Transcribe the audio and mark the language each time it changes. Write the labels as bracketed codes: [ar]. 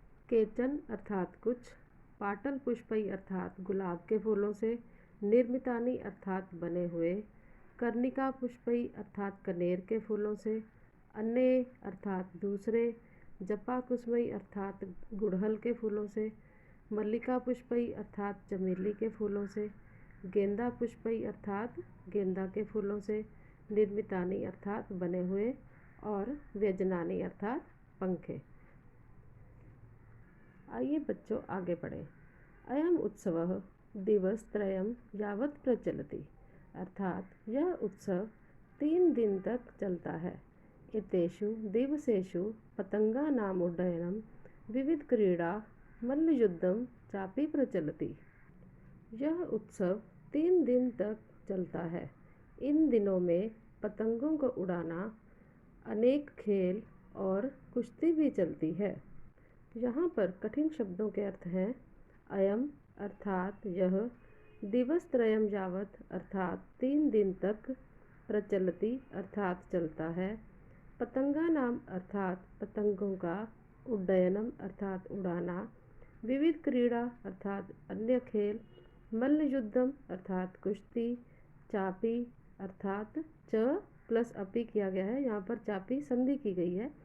[hi] केचन अर्थात कुछ, पाटल पुष्पई अर्थात गुलाब के फूलों से, निर्मितानि अर्थात बने हुए, कर्णिका पुष्पई अर्थात कनेर के फूलों से, अन्य अर्थात दूसरे, जपा कुसुमई अर्थात गुड़हल के फूलों से, मल्लिका पुष्पई अर्थात चमेली के फूलों से, गेंदा पुष्पई अर्थात गेंदा के फूलों से, निर्मितानि अर्थात बने हुए और व्यजनानि अर्थात पंखे। आइए बच्चों आगे बढ़ें। [sa] अयम उत्सवः दिवसत्रयं यावत् प्रचलति, [hi] अर्थात यह उत्सव 3 दिन तक चलता है। [sa] एतेषु दिवसेषु पतंगानाम् उड्डयनं, विविध क्रीड़ा, मल्लयुद्धं चापि प्रचलति। [hi] यह उत्सव 3 दिन तक चलता है। इन दिनों में पतंगों को उड़ाना, अनेक खेल और कुश्ती भी चलती है। यहाँ पर कठिन शब्दों के अर्थ हैं। अयम अर्थात यह, दिवसत्रयम यावत अर्थात 3 दिन तक, प्रचलति अर्थात चलता है, पतंगा नाम अर्थात पतंगों का, उड्डयनम अर्थात उड़ाना, विविध क्रीड़ा अर्थात अन्य खेल, मल्लयुद्धम अर्थात कुश्ती, चापी अर्थात च प्लस अपी किया गया है, यहाँ पर चापी संधि की गई है।